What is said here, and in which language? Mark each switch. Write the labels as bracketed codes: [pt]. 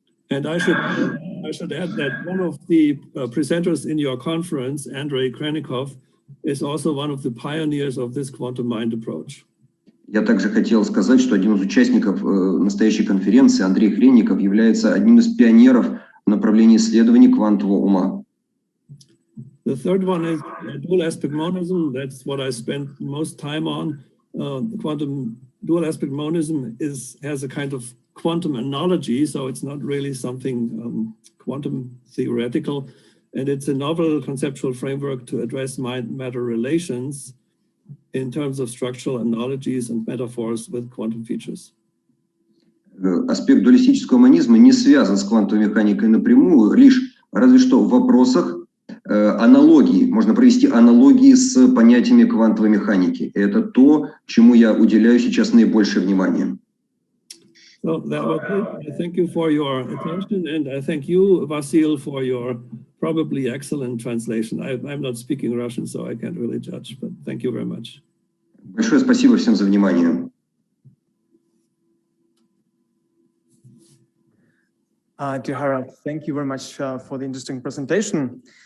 [en] And I should add that one of the presenters in your conference, Andrei Krennikov, is also one of the pioneers of this quantum mind approach. [ru] Я также хотел сказать, что один из участников настоящей конференции, Андрей Хренников, является одним из пионеров в направлении исследований квантового ума. [en] The third one is dual aspect monism. That's what I spent most time on. Quantum dual aspect monism has a kind of quantum analogy, so it's not really something quantum theoretical, and it's a novel conceptual framework to address mind-matter relations in terms of structural analogies and metaphors with quantum features. [ru] Аспект дуалистического монизма не связан с квантовой механикой напрямую, лишь разве что в вопросах аналогии. Можно провести аналогии с понятиями квантовой механики. Это то, чему я уделяю сейчас наибольшее внимание. [en] So that was it. I thank you for your attention, and I thank you, Vasil, for your probably excellent translation. I'm not speaking Russian, so I can't really judge, but thank you very much. [ru] Большое спасибо всем за внимание. [en] Dear Harald, thank you very much for the interesting presentation.